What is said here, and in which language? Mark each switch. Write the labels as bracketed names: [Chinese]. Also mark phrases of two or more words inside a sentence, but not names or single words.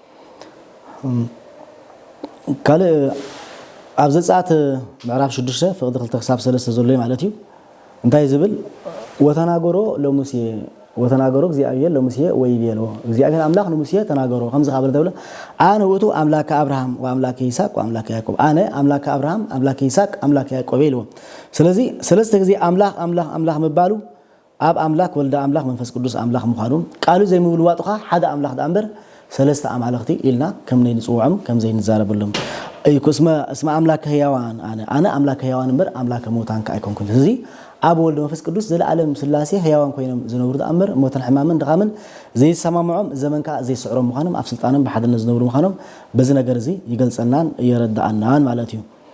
[Tigrinya] ካለ ኣብ ዘጻት ምዕራፍ 6 ፍቅዲ 2 ክሳብ 3 ዘሎ ማለት እዩ እንታይ ዝብል [Geez] ወተናገሮ ለሙሴ ወተናገሮ እግዚአብሔር ለሙሴ ወይቤሎ እግዚአብሔር አምላክ ለሙሴ [Tigrinya] ተናገሮ ከም ዝኻበለ ተብለ አነ [Geez] ውእቱ አምላከ አብርሃም ወአምላከ ይስሐቅ ወአምላከ ያዕቆብ አነ አምላከ አብርሃም አምላከ ይስሐቅ አምላከ ያዕቆብ [Tigrinya] ይልዎ ስለዚህ ሰለስተ ጊዜ አምላክ አምላክ [Geez] አምላክ [Tigrinya] መባሉ ኣብ አምላክ ወልደ አምላክ መንፈስ ቅዱስ አምላክ ምዃኑ ቃሉ ዘይምብል ዋጥኻ ሓደ አምላክ ዳንበር ሰለስተ አማልክቲ ኢልና ከም ናይ ንጽውዖም ከም ዘይንዛረበሎም [Geez] እስመ አምላከ ሕያዋን አነ አምላከ ሕያዋን እምበር አምላከ ሙታን ከአይኮንኩን [Tigrinya] ስለዚህ ኣብ ወልድ መንፈስ ቅዱስ ዘለዓለም ስላሴ ሕያዋን ኮይኖም ዝነብሩ ተኣምር ሞትን ሕማምን ድኻምን ዘይሰማምዖም ዘመንካ ዘይስዕሮም ምዃኖም ኣብ ስልጣኖም ብሓድነት ዝነብሩ ምዃኖም በዚ ነገር እዚ ይገልጸናን ይረዳእናን ማለት እዩ